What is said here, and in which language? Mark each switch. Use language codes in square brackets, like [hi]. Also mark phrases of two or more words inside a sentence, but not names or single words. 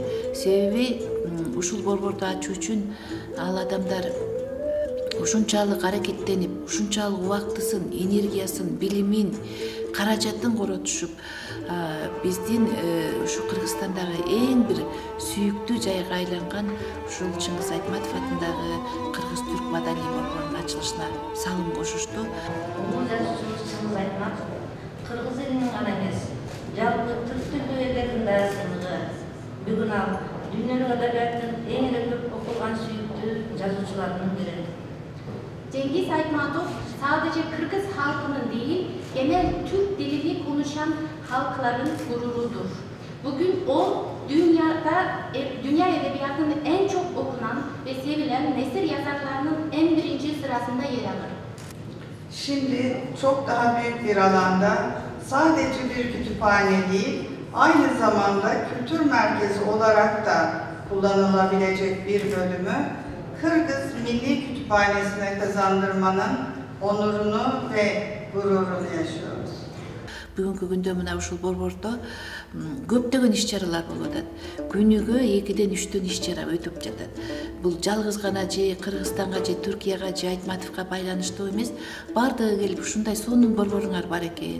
[ky] Себеби ушул борборду ачуу үчүн ал адамдар ушунчалык аракеттенип, ушунчалык убактысын, энергиясын, билимин, каражатын коротушуп, биздин ушу Кыргызстандагы эң бир сүйүктүү жайга айланган ушул Чыңгыз Айтматов атындагы Кыргыз-Түрк маданий борборунун ачылышына салым кошушту. Бул жазуучубуз Чыңгыз Айтматов кыргыз элинин гана эмес, жалпы түрк тилдүү элдердин да сыйлыгы. Бүгүн ал дүйнөлүк адабияттын эң эле көп окулган сүйүктүү жазуучуларынын бири. [tr] Cengiz Aytmatov sadece Kırgız halkının değil, genel Türk dilini konuşan halkların gururudur. Bugün o dünya edebiyatının en çok okunan ve sevilen nesir yazarlarının en birinci sırasında yer alır. Şimdi çok daha büyük bir alanda sadece bir kütüphane değil, aynı zamanda kültür merkezi olarak da kullanılabilecek bir bölümü Kırgız Milli Kütüphanesi'ne kazandırmanın onurunu ve gururunu yaşıyoruz. [ky] Бүгүнкү күндө мына ушул борбордо көптөгөн иш-чаралар болуп атат. Күнүгө 2-ден 3төн иш-чара өтүп жатат. Бул жалгыз гана же Кыргызстанга же Түркияга же Айтматовго байланыштуу эмес, бардыгы келип ушундай сонун борборуңар бар экен.